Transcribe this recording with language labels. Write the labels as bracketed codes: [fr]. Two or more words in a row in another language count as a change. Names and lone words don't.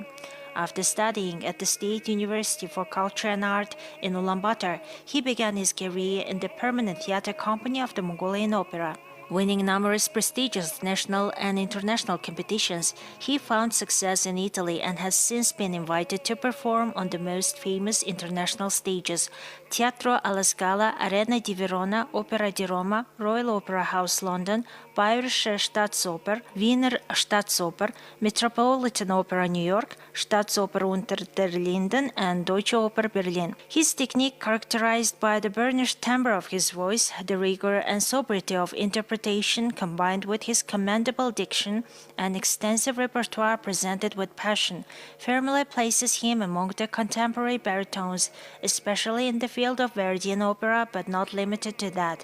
[en] After studying at the State University for Culture and Art in Ulaanbaatar, he began his career in the permanent theater company of the Mongolian Opera. Winning numerous prestigious national and international competitions, he found success in Italy and has since been invited to perform on the most famous international stages: Teatro alla Scala, Arena di Verona, Opera di Roma, Royal Opera House London, Bayerische Staatsoper, Wiener Staatsoper, Metropolitan Opera New York, Staatsoper unter der Linden, and Deutsche Oper Berlin. His technique, characterized by the burnished timbre of his voice, the rigor and sobriety of interpretation, interpretation, combined with his commendable diction and extensive repertoire presented with passion, firmly places him among the contemporary baritones, especially in the field of Verdian opera, but not limited to that.